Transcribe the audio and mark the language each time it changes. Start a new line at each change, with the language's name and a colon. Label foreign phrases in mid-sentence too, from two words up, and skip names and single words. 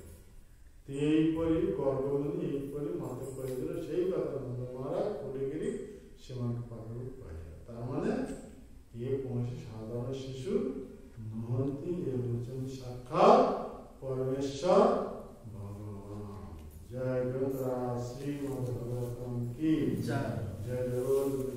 Odia: ଏଇପରି ଗର୍ଗମୁନି ଏଇପରି ମତେ କହିଥିଲେ, ସେଇ କଥା ନନ୍ଦ ମହାରାଜ କୋଟିକିରି ସେମାନଙ୍କ ପାଖକୁ କହିଲେ। ତାମାନେ ଇଏ କୌଣସି ସାଧାରଣ ଶିଶୁ ନୁହନ୍ତି, ଏ ହେଉଛନ୍ତି ସାକ୍ଷାତ ପରମେଶ୍ୱର ଭଗବାନ।
Hindi: जय गंगा श्रीमद् भगवतम की जय, जय जगन्नाथ।